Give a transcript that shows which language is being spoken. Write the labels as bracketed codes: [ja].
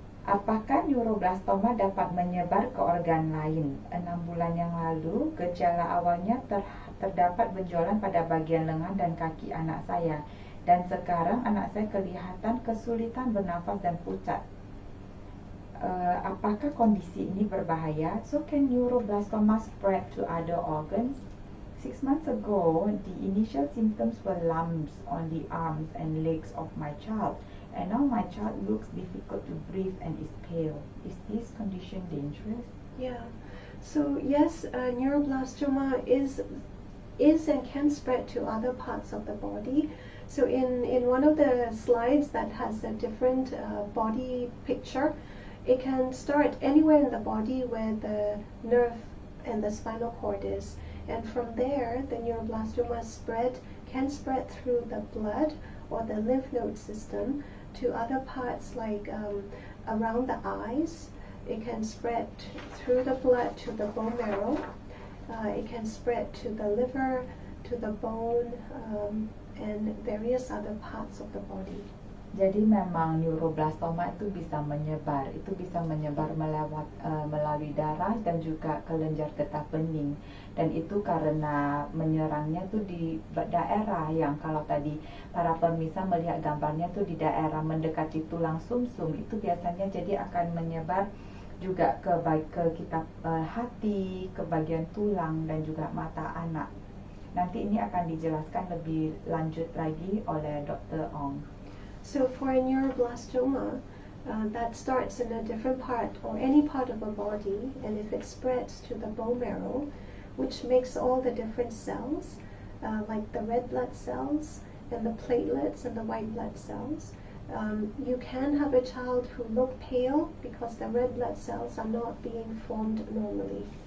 [id] Apakah neuroblastoma dapat menyebar ke organ lain? 6 bulan yang lalu, gejala awalnya terdapat benjolan pada bagian lengan dan kaki anak saya. Dan sekarang anak saya kelihatan kesulitan bernafas dan pucat. Apakah kondisi ini berbahaya? [en] So can neuroblastoma spread to other organs? 6 months ago, the initial symptoms were lumps on the arms and legs of my child. And now my child looks difficult to breathe and is pale. Is this condition dangerous? Yeah. So yes, neuroblastoma is and can spread to other parts of the body. So in one of the slides that has a different body picture, it can start anywhere in the body where the nerve and the spinal cord is. And from there, the neuroblastoma can spread through the blood or the lymph node system to other parts like around the eyes. It can spread through the blood to the bone marrow. It can spread to the liver, to the bone, and various other parts of the body. [id] Jadi memang neuroblastoma itu bisa menyebar melalui darah dan juga kelenjar getah bening, dan itu karena menyerangnya tuh di daerah yang kalau tadi para pemirsa melihat gambarnya tuh di daerah mendekati tulang sumsum, itu biasanya jadi akan menyebar juga ke kita hati, ke bagian tulang dan juga mata anak. Nanti ini akan dijelaskan lebih lanjut lagi oleh Dr. Ong. [en] So for a neuroblastoma, that starts in a different part or any part of a body, and if it spreads to the bone marrow, which makes all the different cells, like the red blood cells and the platelets and the white blood cells, you can have a child who look pale because the red blood cells are not being formed normally.